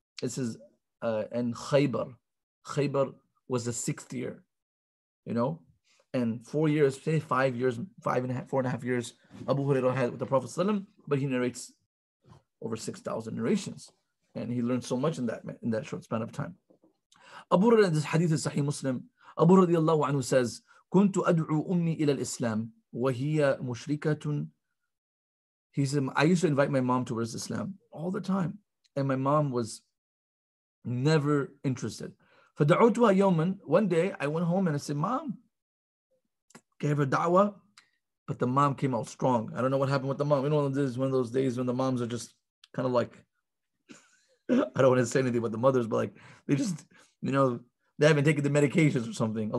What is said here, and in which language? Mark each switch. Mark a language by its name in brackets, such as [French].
[English] It says, and Khaybar. Khaybar was the 6th year, and 4 years, say 5 years, 4.5 years, Abu Hurairah had with the Prophet ﷺ, but he narrates over 6,000 narrations. And he learned so much in that short span of time. Abu Hurairah, this hadith is Sahih Muslim. Abu radiallahu anhu says, [Arabic] كنت أدعو أمي إلى الإسلام وهي مشركة. [English] He said, I used to invite my mom towards Islam all the time. And my mom was never interested. [Arabic] فدعوتها يوما. [English] One day I went home and I said, Mom, gave her da'wah, but the mom came out strong. I don't know what happened with the mom. This is one of those days when the moms are just kind of like, I don't want to say anything about the mothers, but like they just, they haven't taken the medications or something.